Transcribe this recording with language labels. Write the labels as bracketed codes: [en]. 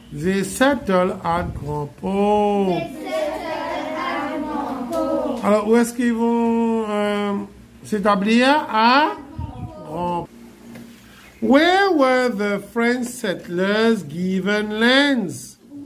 [en] They settle at Grand Port. [fr] Alors où est-ce qu'ils vont s'établir? À Grand Port. [en] Where were the French settlers given lands?